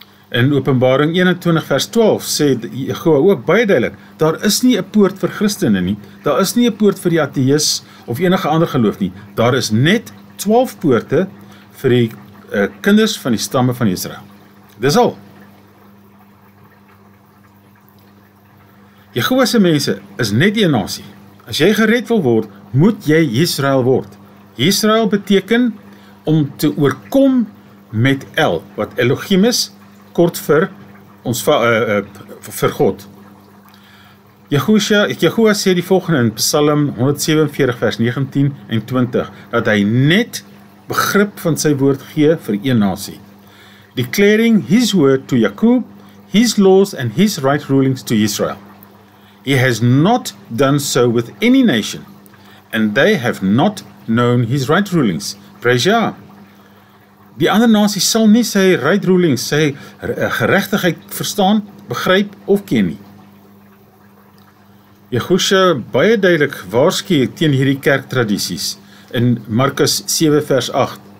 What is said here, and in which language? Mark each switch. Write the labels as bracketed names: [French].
[Afrikaans] In Openbaring 21 vers 12 sê Jehovah ook baie duidelik, daar is nie 'n poort vir Christene nie, daar is nie 'n poort vir die ateïs of enige ander geloof nie, daar is net 12 poorte vir die kinders van die stamme van Israel. Dis al. Jehovah se mense is net een nasie. As jy gered wil word, moet jy Israel word. Israel beteken om te oorkom met El, wat Elohim is, kort vir ons vir God. Jehovah sê die volgende in Psalm 147 vers 19 en 20, dat hy net begrip van sy woord gee vir een nasie. [English] Declaring his word to Jacob, his laws and his right rulings to Israel. He has not done so with any nation, and they have not known his right rulings. Praise Jah. [Afrikaans] Die ander nasies sal nie sy [English] right rulings, [Afrikaans] sy geregtigheid verstaan, begryp of ken nie. Jehoshua baie duidelik waarsku teen hierdie kerktradisies in Markus 7 vers 8.